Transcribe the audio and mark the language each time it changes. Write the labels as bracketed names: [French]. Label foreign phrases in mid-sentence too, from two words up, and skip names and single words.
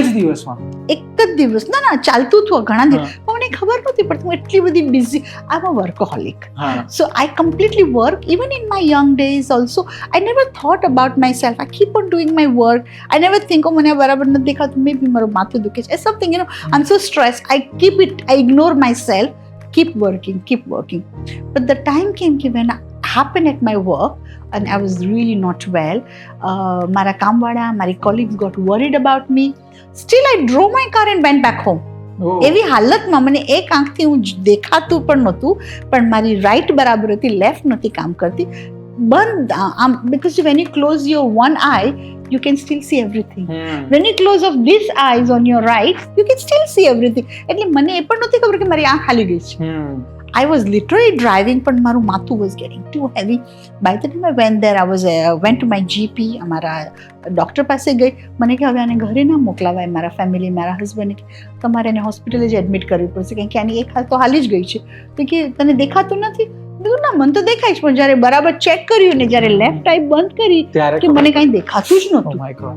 [Gujarati] એક જ દિવસ ના ચાલતું હતું ઘણા દિવસ, પણ મને ખબર નહોતી પડતી. હું એટલી બધી બિઝી, [English] I am a workaholic. So I completely work even in my young days also. I never thought about my self. I keep on doing my work. I never think [Gujarati] મને બરાબર નથી દેખાતું, [English] may be [Gujarati] મારું માથું દુખે છે, [English] something you know. I am so stress. I keep it, I ignore myself, keep working. But the time came when I happened at my work and I was really not well. [Gujarati] મારા કામવાળા, [English] my colleagues got worried about me. Still I drove my car and went back home. [Gujarati] એવી હાલતમાં મને એક આંખથી હું દેખાતું પણ નહોતું, પણ મારી રાઈટ બરાબર હતી, લેફ્ટ નથી કામ કરતી. બંધ આમ, [English] because when you close your one eye you can still see everything. When you close off this eyes on your right you can still see everything. [Gujarati] એટલે મને એ પણ નહોતી ખબર કે મારી આંખ હાલી ગઈ છે. [English] I was literally driving, [Gujarati] પણ મારું માથું [English] was getting too heavy. By the time I went there, went to my GP, [Gujarati] અમારા ડૉક્ટર પાસે ગઈ. મને કે હવે આને ઘરે ના મોકલાવાય, મારા ફેમિલી, મારા હસબન્ડ, તમારે એને હોસ્પિટલે જ એડમિટ કરવી પડશે, કારણ કે આની એક હાલ તો હાલી જ ગઈ છે. તો કે તને દેખાતું નથી? ના, મને તો દેખાય છે, પણ જ્યારે બરાબર ચેક કર્યું ને જ્યારે [English] left eye [Gujarati] બંધ કરી કે મને કંઈ દેખાતું જ નહોતું.